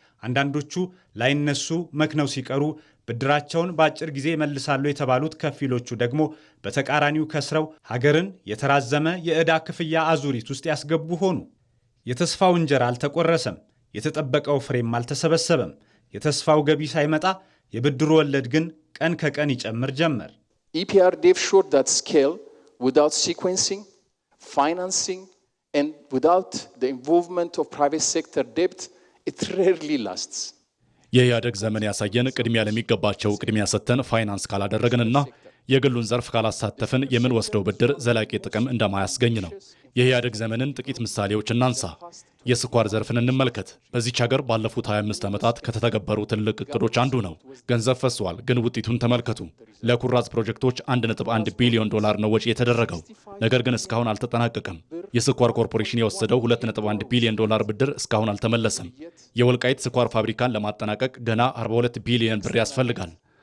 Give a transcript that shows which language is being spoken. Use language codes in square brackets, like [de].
[am] አንዳንዶቹ ላይነሱ መክነው ሲቀሩ ብድራቸውን በአጭር ጊዜ ይመልሳሉ የተባሉት ከፊሎቹ ደግሞ በተቃራኒው ከስረው ሀገርን የተራዘመ የዕዳ ክፍያ አዙሪት ውስጥ ያስገቡ ሆኑ። የተስፋው እንጀራ አልተቆረሰም፣ የተጠበቀው ፍሬም አልተሰበሰበም። የተስፋው ገቢ ሳይመጣ የብድሩ ወለድ ግን ቀን ከቀን ይጨምር ጀመር። [en] EPRDF showed that scale without sequencing, financing, and without the involvement of private sector debt, it rarely lasts. [am] የኢህአዴግ ዘመን ያሳየን ቅድሚያ ለሚገባቸው ቅድሚያ ሰጥተን ፋይናንስ ካላደረግንና የግሉን ዘርፍ ካላሳተፍን የምንወስደው ብድር ዘላቂ ጥቅም እንደማያስገኝ ነው። የኢህአዴግ ዘመንን ጥቂት ምሳሌዎች እናንሳ። የስኳር ዘርፍን እንመልከት። በዚች ሀገር ባለፉት 25 ዓመታት ከተተገበሩ ትልቅ እቅዶች አንዱ ነው። ገንዘብ ፈሷል፣ ግን ውጤቱን ተመልከቱ። ለኩራዝ ፕሮጀክቶች 1.1 ቢሊዮን ዶላር ነው ወጪ የተደረገው፣ ነገር ግን እስካሁን አልተጠናቀቀም። የስኳር ኮርፖሬሽን የወሰደው 2.1 ቢሊዮን ዶላር ብድር እስካሁን አልተመለሰም። የወልቃይት ስኳር ፋብሪካን ለማጠናቀቅ ገና 42 ቢሊዮን ብር ያስፈልጋል።